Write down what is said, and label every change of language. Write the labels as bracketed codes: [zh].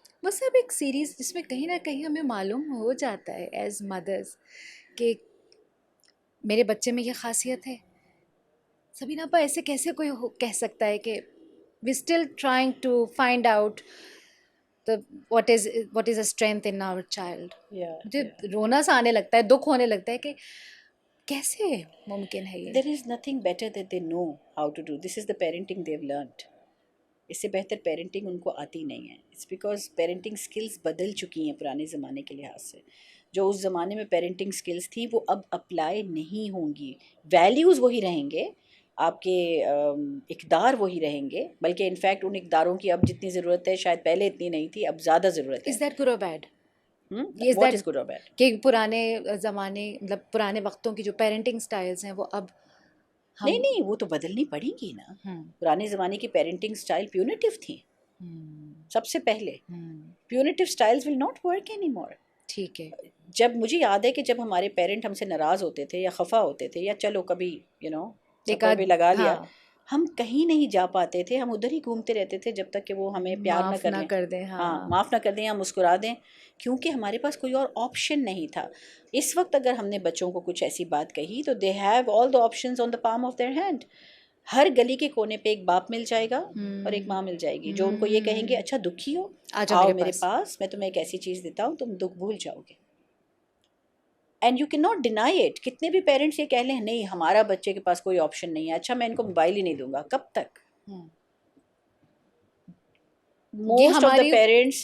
[ur] وہ سب ایک سیریز جس میں کہیں نہ کہیں ہمیں معلوم ہو جاتا ہے ایز مدرز کہ میرے بچے میں یہ خاصیت ہے. سبینا پا ایسے کیسے کوئی کہہ سکتا ہے کہ [en] We still trying to find out what is a strength in our child. [ur] مجھے رونا سا آنے لگتا ہے, دکھ ہونے لگتا ہے کہ کیسے ممکن ہے یہ. [en] There is nothing better that they know how to do. This is the parenting they've learned. [ur] اس سے بہتر پیرنٹنگ ان کو آتی نہیں ہے. [en] It's because [ur] parenting skills بدل چکی ہیں پرانے زمانے کے لحاظ سے. جو اس زمانے میں پیرنٹنگ سکلز تھی وہ اب اپلائی نہیں ہوں گی. ویلیوز وہی رہیں گے, آپ کے اقدار وہی رہیں گے, بلکہ انفیکٹ ان اقداروں کی اب جتنی ضرورت ہے شاید پہلے اتنی نہیں تھی, اب زیادہ ضرورت ہے. [en] Is that good or bad? What is good or bad? [ur] کہ پرانے زمانے مطلب پرانے وقتوں کی جو پیرنٹنگ سٹائلز ہیں وہ اب نہیں وہ تو بدلنی پڑیں گی نا. پرانے زمانے کی پیرنٹنگ سٹائل پیونیٹیو تھیں سب سے پہلے. [en] Punitive styles will not work any more. [ur] ٹھیک ہے. جب مجھے یاد ہے کہ جب ہمارے پیرنٹ ہم سے ناراض ہوتے تھے یا خفا ہوتے تھے یا چلو کبھی بھی لگا لیا, ہم کہیں نہیں جا پاتے تھے, ہم ادھر ہی گھومتے رہتے تھے جب تک کہ وہ ہمیں پیار نہ کر دیں, معاف نہ کر دیں یا مسکرا دیں, کیونکہ ہمارے پاس کوئی اور آپشن نہیں تھا. اس وقت اگر ہم نے بچوں کو کچھ ایسی بات کہی تو [en] They have all the options on the palm of their hand. [ur] ہر گلی کے کونے پہ ایک باپ مل جائے گا اور ایک ماں مل جائے گی جو ان کو یہ کہیں گے اچھا دکھی ہو آؤ میرے پاس, میں تمہیں ایک ایسی چیز دیتا ہوں تم دکھ بھول جاؤ گے. [en] And you can not deny it. [ur] کتنے بھی پیرنٹس یہ کہہ لیں نہیں ہمارا بچے کے پاس کوئی آپشن نہیں ہے, اچھا میں ان کو موبائل ہی نہیں دوں گا, کب تک؟ [en] most of the parents